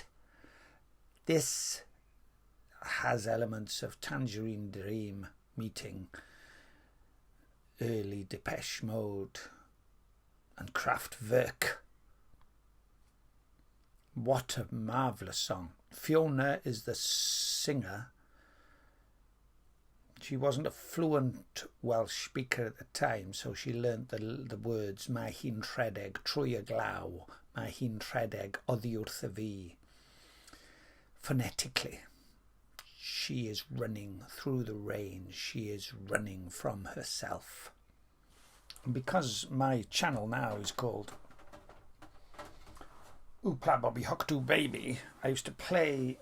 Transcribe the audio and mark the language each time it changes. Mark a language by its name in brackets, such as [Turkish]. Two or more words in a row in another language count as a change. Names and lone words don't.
[English] This has elements of Tangerine Dream meeting early Depeche Mode and Kraftwerk. What a marvellous song. Fiona is the singer. She wasn't a fluent Welsh speaker at the time, so she learnt the words [Welsh] Mae hi'n rhedeg trwy y glaw, Mae hi'n rhedeg oddi wrth y fi. [English] Phonetically, she is running through the rain. She is running from herself. And because my channel now is called Oopla Bobby Hooked Baby, I used to play.